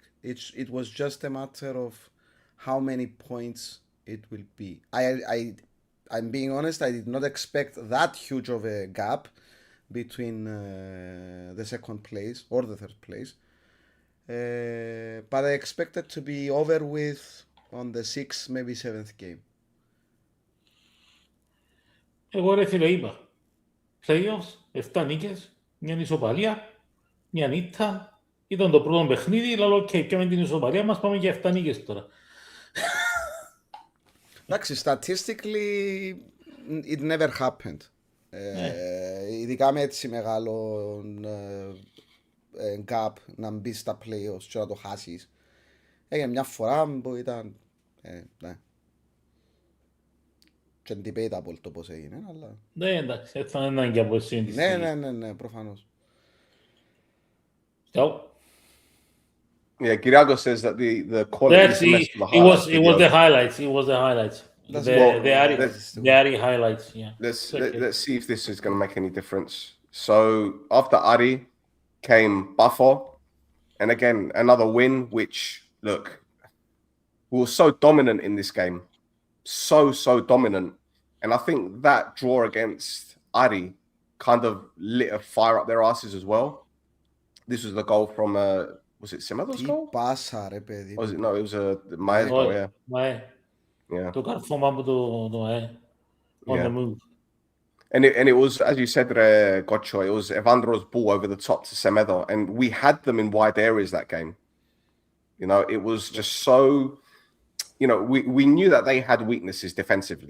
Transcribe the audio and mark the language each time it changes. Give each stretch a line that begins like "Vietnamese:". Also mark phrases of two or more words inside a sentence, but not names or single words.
English: It was just a matter of how many points it will be. I'm being honest, I did not expect that huge of a gap between the second place or the third place. But I expected to be over with on the 6th, maybe 7th game.
Greek: Εγώ ρε φίλε είπα, playoffs, 7 νίκες, μια ισοπαλία, μια νύχτα, ήταν το πρώτο παιχνίδι, λέω ok, πιάμε την ισοπαλία μας, πάμε για 7 νίκες τώρα. Εντάξει,
English: statistically it never happened.
Greek: Ειδικά με έτσι μεγάλο gap να μπει στα playoffs και να το χάσεις. Έγινε μια φορά που ήταν, ναι. Και debatable το πώς έγινε, αλλά... Ναι, εντάξει, έτσι θα είναι και από εσύ. Ναι, προφανώς.
English: So, Yeah, Kiriago says that the quality is the best of the highlights. it was the highlights. It was the highlights. The Ari highlights. Yeah. Let's see if this is going to make any difference. So after Ari came Buffo, and again another win. Which look, we were so dominant in this game, so dominant, and I think that draw against Ari kind of lit a fire up their asses as well. This was the goal from was it Semedo's goal?
Greek: Πάσα ρε παιδί.
English: Was it? No, it was Maya's goal. Yeah. Yeah.
Greek: Το καρφώμα από το
English: on the move. And it was, as you said, Gocho, it was Evandro's ball over the top to Semedo, and we had them in wide areas that game. It was just so, we knew that they had weaknesses defensively.